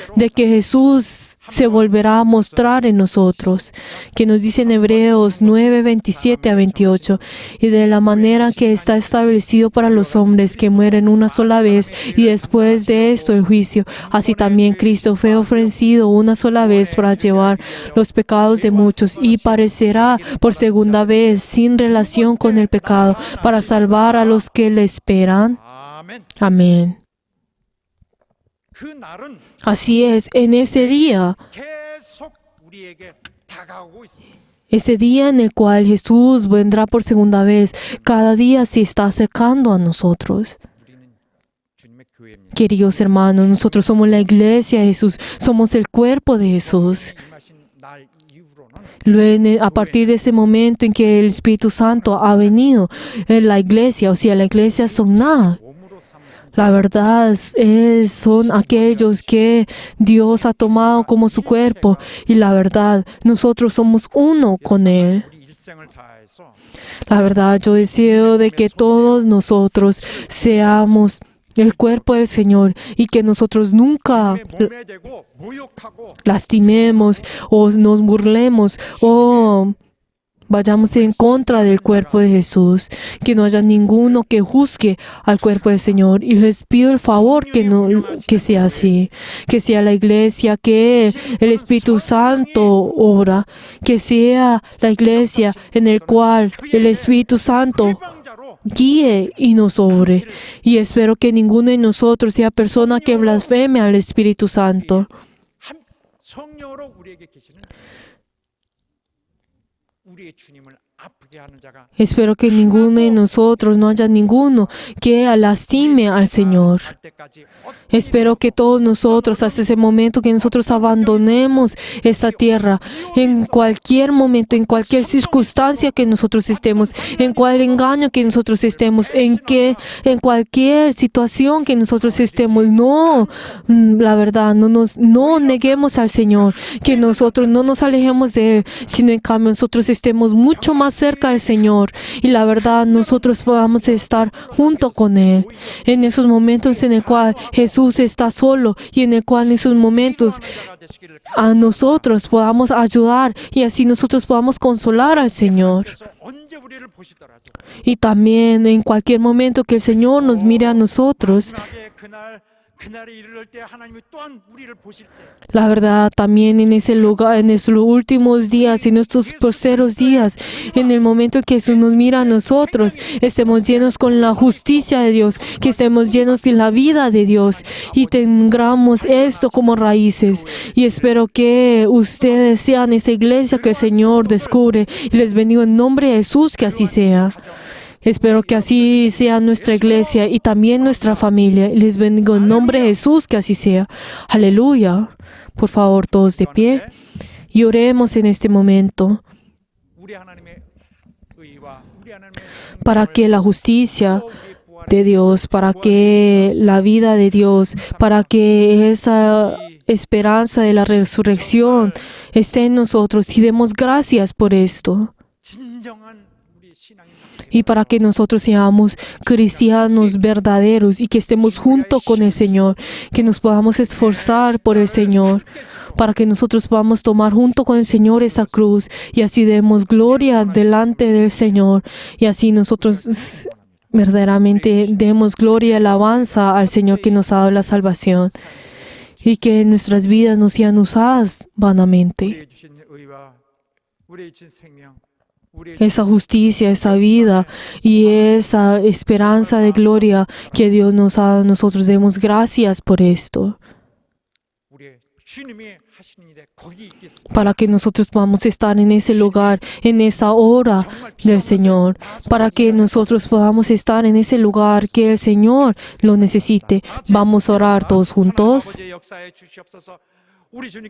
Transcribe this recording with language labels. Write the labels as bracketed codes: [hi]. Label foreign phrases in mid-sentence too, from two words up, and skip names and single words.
[es] de que Jesús se volverá a mostrar en nosotros, que nos dice en Hebreos 9, 27 a 28, y de la manera que está establecido para los hombres que mueren una sola vez y después de esto el juicio, así también Cristo fue ofrecido una sola vez para llevar los pecados de muchos y parecerá por segunda vez sin relación con el pecado para salvar a los que le esperan. [ko] 아멘. [es] Amén. [ko] 그 날은 [es] Así es, en ese día, [ko] 계속 우리에게 다가오고 있습니다. [es] ese día en el cual Jesús vendrá por segunda vez, cada día se está acercando a nosotros. [ko] 우리는 주님의 교회입니다. [es] Queridos hermanos, nosotros somos la iglesia de Jesús, somos el cuerpo de Jesús. [ko] 임하신 날 이후로는 [es] A partir de ese momento en que el Espíritu Santo ha venido en la iglesia, o sea, la iglesia son nada. [ko] 몸으로 삼으신 [es] La verdad son aquellos que Dios ha tomado como su cuerpo y la verdad, nosotros somos uno con Él. [ko] 우리 일생을 다해서 [es] La verdad, yo deseo de que todos nosotros seamos el cuerpo del Señor y que nosotros nunca [ko] 몸에 대고 모욕하고 [es] lastimemos o nos burlemos o vayamos en contra del cuerpo de Jesús, que no haya ninguno que juzgue al cuerpo del Señor. Y les pido el favor que sea así, que sea la iglesia, que el Espíritu Santo obra, que sea la iglesia en el cual el Espíritu Santo [ko] 해방자로 [es] guíe y nos obre. Y espero que ninguno de nosotros sea persona que blasfeme al Espíritu Santo. [ko] 한 성령으로 우리에게 계시는 우리의 주님을 아프게 하는 자가 [es] Espero que ninguno de nosotros, no haya ninguno que lastime al Señor. [ko] 갈 때까지 [es] Espero que todos nosotros, hasta ese momento que nosotros abandonemos esta tierra, en cualquier momento, en cualquier circunstancia que nosotros estemos, en cualquier engaño que nosotros estemos, en cualquier situación que nosotros estemos, la verdad, no neguemos al Señor, que nosotros no nos alejemos de Él, sino en cambio nosotros estemos mucho más cerca del Señor y la verdad nosotros podamos estar junto con Él. En esos momentos en el cual Jesús está solo y en el cual en esos momentos a nosotros podamos ayudar y así nosotros podamos consolar al Señor. [ko] 그래서 언제 우리를 보시더라도 [es] Y también en cualquier momento que el Señor nos mire a nosotros, [ko] 마지막에 그날에 이르를 때 하나님이 또한 우리를 보실 때 [es] la verdad, también en ese lugar, en estos últimos días, en estos posteros días, en el momento en que Jesús nos mira a nosotros, estemos llenos con la justicia de Dios, que estemos llenos de la vida de Dios y tengamos esto como raíces. Y espero que ustedes sean esa iglesia que el Señor descubre y les bendigo en nombre de Jesús, que así sea. Espero que así sea nuestra iglesia y también nuestra familia. Les bendigo en nombre de Jesús, que así sea. Aleluya. Por favor, todos de pie y oremos en este momento [ko] 우리 하나님의 의와 우리 하나님의 [es] para que la justicia de Dios, para que la vida de Dios, para que esa esperanza de la resurrección esté en nosotros y demos gracias por esto. [ko] 진정한 우리 신앙인 [es] Y para que nosotros seamos cristianos verdaderos y que estemos junto con el Señor, que nos podamos esforzar por el Señor, para que nosotros podamos tomar junto con el Señor esa cruz y así demos gloria delante del Señor y así nosotros verdaderamente demos gloria y alabanza al Señor que nos ha dado la salvación y que nuestras vidas no sean usadas vanamente. [ko] 우리에게 주신 의와 우리에게 주신 생명 [es] Esa justicia, esa vida y esa esperanza de gloria que Dios nos ha dado, nosotros demos gracias por esto, [ko] 우리의 주님이 하시는 일에 거기 있겠습니다. [es] para que nosotros podamos estar en ese lugar, en esa hora del Señor, para que nosotros podamos estar en ese lugar que el Señor lo necesite. Vamos a orar todos juntos. [ko] 아버지의 역사에 주시옵소서. 우리 주님